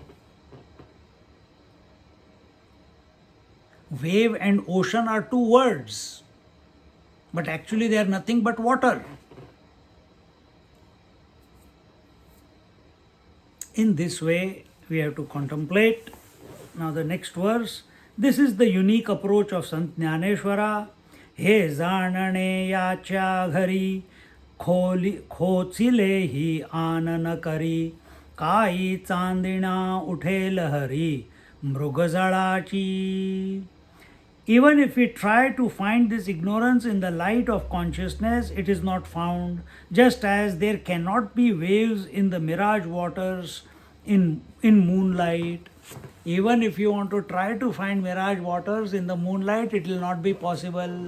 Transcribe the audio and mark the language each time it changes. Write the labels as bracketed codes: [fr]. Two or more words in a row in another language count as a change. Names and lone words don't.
[en] Wave and ocean are two words, but actually they are nothing but water. In this way, we have to contemplate. Now, the next verse. This is the unique approach of Sant Jnaneshwara. [mr] हे ज्ञानें याचा घरीं खोचीले ही आनन करी काई चांदिना उठे लहरी मृगजळाची. [en] Even if we try to find this ignorance in the light of consciousness, it is not found, just as there cannot be waves in the mirage waters in moonlight. Even if you want to try to find mirage waters in the moonlight, it will not be possible.